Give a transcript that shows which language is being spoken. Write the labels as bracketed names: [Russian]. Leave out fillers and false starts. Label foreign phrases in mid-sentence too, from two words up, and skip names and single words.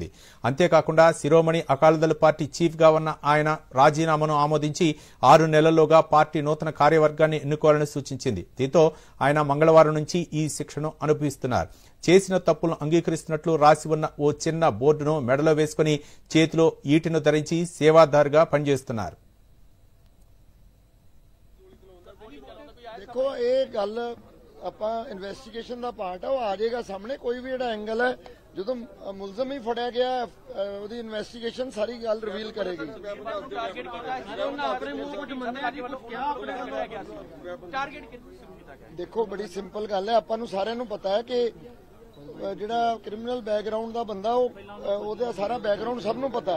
[Telugu] అంతేకాకుండా శిరోమణి అకాలీదళ్ పార్టీ చీఫ్ గా ఉన్న ఆయన రాజీనామాను ఆమోదించి 6 నెలల్లోగా పార్టీ నూతన కార్యవర్గాన్ని ఎన్నుకోవాలని సూచించింది. దీంతో ఆయన మంగళవారం నుంచి ఈ శిక్షను అనుభవిస్తున్నారు. చేసిన తప్పులను అంగీకరిస్తున్నట్లు రాసి ఉన్న ఓ చిన్న బోర్డును మెడలో వేసుకుని చేతిలో ఈటెను ధరించి సేవాదారుగా పనిచేస్తున్నారు. [Punjabi] ਆਪਾਂ ਇਨਵੈਸਟੀਗੇਸ਼ਨ ਦਾ ਪਾਰਟ ਹੈ, ਉਹ ਆ ਜਾਏਗਾ ਸਾਹਮਣੇ। ਕੋਈ ਵੀ ਜਿਹੜਾ ਐਂਗਲ ਹੈ, ਜਦੋਂ ਮੁਲਜ਼ਮ ਹੀ ਫੜਿਆ ਗਿਆ ਉਹਦੀ ਇਨਵੈਸਟੀਗੇਸ਼ਨ ਸਾਰੀ ਗੱਲ ਰਿਵੀਲ ਕਰੇਗੀ। ਦੇਖੋ ਬੜੀ ਸਿੰਪਲ ਗੱਲ ਹੈ, ਆਪਾਂ ਨੂੰ ਸਾਰਿਆਂ ਨੂੰ ਪਤਾ ਹੈ ਕਿ ਜਿਹੜਾ [English] criminal background [Punjabi] ਦਾ ਬੰਦਾ ਉਹਦਾ ਸਾਰਾ ਬੈਕਗ੍ਰਾਉਂਡ ਸਭ ਨੂੰ ਪਤਾ ਹੈ।